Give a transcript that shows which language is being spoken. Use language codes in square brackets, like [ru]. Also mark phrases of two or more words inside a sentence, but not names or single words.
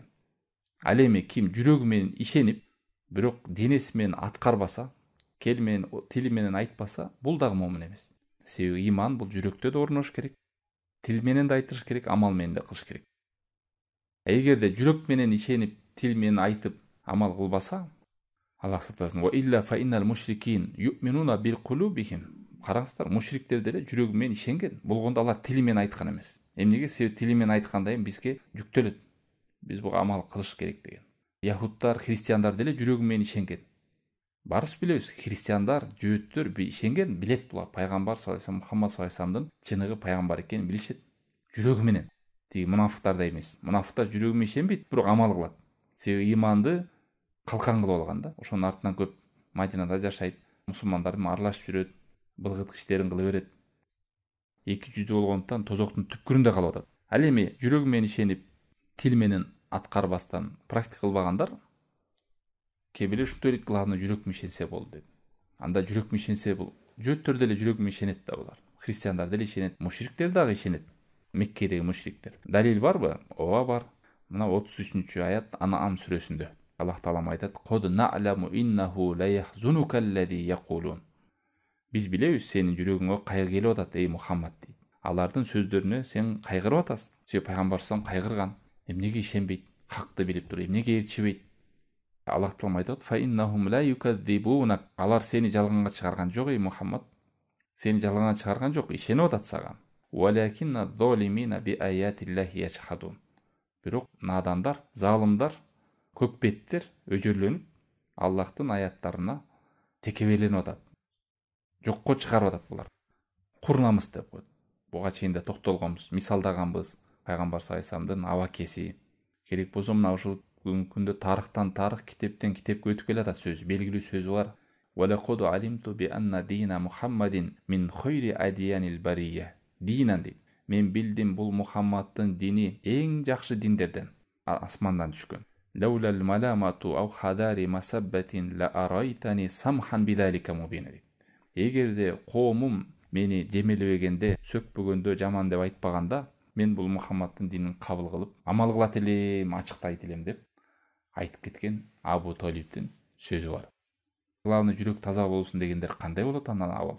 [ky] Ал эми ким жүрөгү менен ишенип, бирок денеси менен аткарбаса, кел менен тили менен айтпаса, бул дагы момун эмес. Себеби иман бул жүрөктө да орнош керек. Тил менен да айтыш керек, амал менен да кылыш керек. Эгерде жүрөк менен ишенип, тил менен айтып, амал кылбаса, Аллах сактасын. [ar] وإلا فإن المشركين يؤمنون بقلوبهم. [ky] Караңыздар, мушриктер деле жүрөгү менен ишенген. Болгондо алар тили менен айткан эмес. Эмнеге? Себеби тили менен айтканда бизге жүктөлөт. Биз буга амал кылыш керек деген. Яхудтар, христиандар деле жүрөгү менен ишенген. Барыбыз билебиз, христиандар, жөөттөр ишенген, билет булар. Пайгамбар [ar] صلى الله عليه وسلم, [ky] Мухаммад [ar] صلى الله عليه وسلم [ky] чыныгы пайгамбар экенин билишет. Жүрөгү менен. Тиги мунафыктарда эмес. Мунафыктар жүрөгү менен ишенбейт, бирок амал кылат. Себеби иманды калкан кылып алган да. Ошонун артынан көп Мадинада жашайт, мусулмандар менен аралашып жүрөт, былгыт иштерин кыла берет. Эки жүздүү болгондуктан тозоктун түпкүрүндө калып атат. Ал эми жүрөгү менен ишенип, тил менен аткарбастан практика кылбагандар кебеле ушундай дейт, главный жүрөк менен ишенсе болду дейт. Анда жүрөк менен ишенсе бул жөөттөр деле жүрөк менен ишенет да булар. Христиандар деле ишенет, мушриктер дагы ишенет. Меккедеги мушриктер. Далил барбы? Ооба бар. Мына 33-аят Ан'ам сүрөсүндө. Аллах таала айтат: [ar] "قد نعلم إنه ليحزنك الذي يقولون." [ky] Биз билебиз, сенин жүрөгүңө кайгы келип атат, эй Мухаммад дейт. Алардын сөздөрүнө сен кайгырып атасың. Себеби пайгамбар салам кайгырган. Эмнеге ишенбейт? Хакты билип туруп эмнеге ээрчибейт? Аллах таалам айтат: [ar] "فإنهم لا يكذبونك." [ky] Алар сени жалганга чыгарган жок, ey Мухаммад. Сени жалганга чыгарган жок, ишенип атат сага. [ar] ولكن الظالمين بآيات الله يشهدون. [ky] Бирок надандар, залымдар, көкбеттер өжөрлөнүп Аллахтын аяттарына текеберленип атат. Жокко чыгарып атат булар. Курнамыз деп коет. Буга чейин да токтолгонбуз, мисалдаганбыз. Пайгамбар саллаллаху абакеси. Керек болсо мына ушул бүгүнкү күндө тарых китептен китепке өтүп келатат сөз, белгилүү сөзү бар. [ar] ولقد علمت بأن دين محمد من خير أديان البرية. [ky] Динан дейт. Мен билдим бул Мухаммадтын дини эң жакшы диндерден, асмандан түшкөн. [ar] لولا الملامة أو حذار مسبة لرأيتني سمحا بذاك مبينا. [ky] Эгерде коомум мени жемелебегенде, сөкпөгөндө, жаман деп айтпаганда, мен бул Мухаммадтын динин кабыл кылып, амал кылат элем, ачыктайт элем деп айтып кеткен Абу Талиптин сөзү бар. Главный жүрөк таза болсун дегендер кандай болот андан абал?